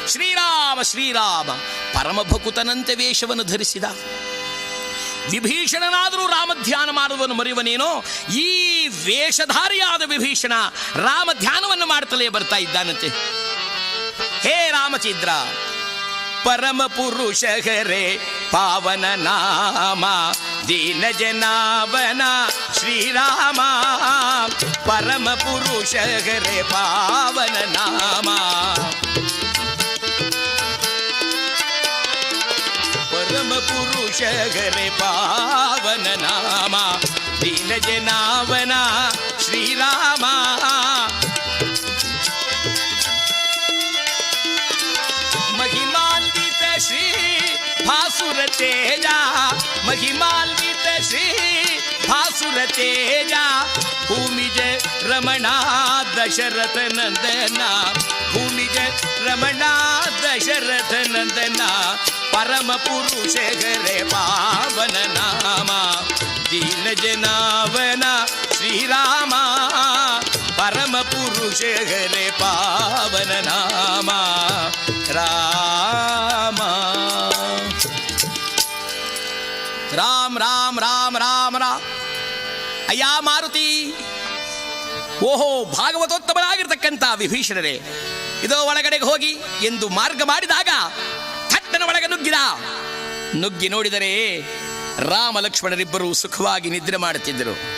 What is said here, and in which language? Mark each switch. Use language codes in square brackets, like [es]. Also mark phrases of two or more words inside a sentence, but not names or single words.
[kn] ಶ್ರೀರಾಮ ಶ್ರೀರಾಮ ಪರಮಭಕುತನಂತೆ ವೇಷವನ್ನು ಧರಿಸಿದ. ವಿಭೀಷಣನಾದರೂ ರಾಮಧ್ಯಾನ ಮಾಡುವನು ಮರೆಯುವನೇನೋ, ಈ ವೇಷಧಾರಿಯಾದ ವಿಭೀಷಣ ರಾಮಧ್ಯಾನವನ್ನು ಮಾಡುತ್ತಲೇ ಬರ್ತಾ ಇದ್ದಾನಂತೆ. [sa] ಹೇ ರಾಮಚಂದ್ರ, ಪರಮ ಪುರುಷ ಹರೇ ಪಾವನ ನಾಮ ದೀನ ಜನಾವನ ಶ್ರೀರಾಮ. ಪರಮ ಪುರುಷ ಹರೇ ಪಾವನ ನಾಮ, ಪರಮ ಪುರುಷ ಹರೇ ಪಾವನ ನಾಮ ದೀನ ಜನಾವನ ಶ್ರೀರಾಮ. महिमान्वित श्री भासुर तेजा, महिमान्वित श्री भासुर तेजा. भूमिज रमणा दशरथ नंदना, भूमिज रमणा दशरथ नंदना. परम पुरुष हरे पावन नाम दीन जनावನ ಶ್ರೀರಾಮ. ಪರಮ ಪುರುಷ ಹರೇ ಪಾವನ ನಾಮ ರಾಮ. ರಾಮ್ ರಾಮ್ ರಾಮ್ ರಾಮ್ ರಾಮ್. [kn] ಅಯ್ಯ ಮಾರುತಿ, ಓಹೋ ಭಾಗವತೋತ್ತಮರಾಗಿರ್ತಕ್ಕಂಥ ವಿಭೀಷಣರೇ, ಇದೋ ಒಳಗಡೆಗೆ ಹೋಗಿ ಎಂದು ಮಾರ್ಗ ಮಾಡಿದಾಗ ಥಟ್ಟನ ಒಳಗೆ ನುಗ್ಗಿ ನೋಡಿದರೆ ರಾಮ ಲಕ್ಷ್ಮಣರಿಬ್ಬರು ಸುಖವಾಗಿ ನಿದ್ರೆ ಮಾಡುತ್ತಿದ್ದರು.